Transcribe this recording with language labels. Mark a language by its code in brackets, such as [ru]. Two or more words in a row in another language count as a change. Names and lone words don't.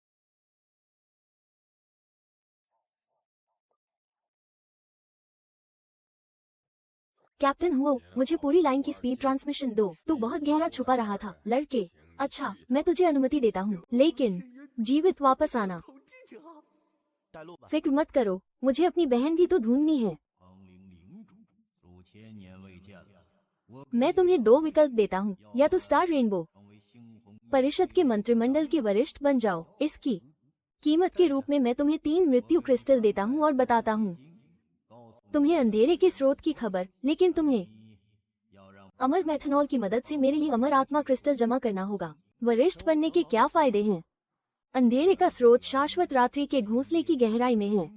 [hi] कैप्टन हुओ, मुझे पूरी लाइन की [en] speed transmission [hi] दो। तू बहुत गहरा छुपा रहा था, लड़के। अच्छा, मैं तुझे अनुमति देता हूँ, लेकिन जीवित वापस आना। [zh] 统治者，带路吧。 [hi] फिक्र मत करो, मुझे अपनी बहन भी तो ढूंढनी है। [zh] 亡灵领主数千年未见了，我 [hi] मैं तुम्हें 2 विकल्प देता हूँ, या तो स्टार रेनबो [zh] 成为猩红 [hi] परिषद के मंत्रिमंडल के वरिष्ठ बन जाओ। इसकी कीमत के रूप में मैं तुम्हें 3 मृत्यु क्रिस्टल देता हूँ और बताता हूँ [zh] 告诉 [hi] तुम्हें अंधेरे के स्रोत की खबर, लेकिन तुम्हें [zh] 你要让 [hi] अमर मेथनॉल की मदद से मेरे लिए अमर आत्मा क्रिस्टल जमा करना होगा। वरिष्ठ बनने के क्या फायदे हैं? अंधेरे का स्रोत शाश्वत रात्रि के घोंसले की गहराई में है।